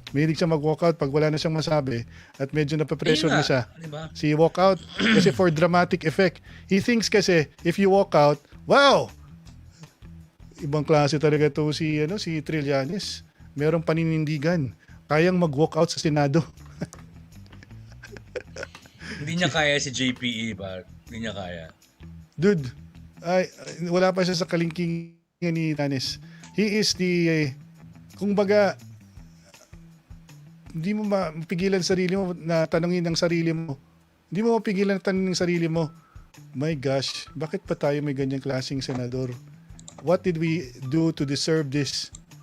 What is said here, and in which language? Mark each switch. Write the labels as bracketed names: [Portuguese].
[Filipino] Mahilig siya mag-walkout pag wala na siyang masabi at medyo napapressure na siya. Diba? [English] Si walkout kasi for dramatic effect. He thinks [Filipino] kasi [English] if you walk out, wow! [Filipino] Ibang klase talaga to si Trillanes. Merong paninindigan. Kayang mag-walkout sa Senado. Hindi niya kaya si JPE, ba? Hindi niya kaya. Dude, wala pa siya sa kalingkingan ni Tanis. [English] He is [Filipino] kung baga, hindi mo mapigilan sarili mo na tanungin ang sarili mo. Hindi mo mapigilan na tanungin ang sarili mo. [English] My gosh, [Filipino] bakit pa tayo may ganyang klaseng senador? [English] What did we do to deserve this?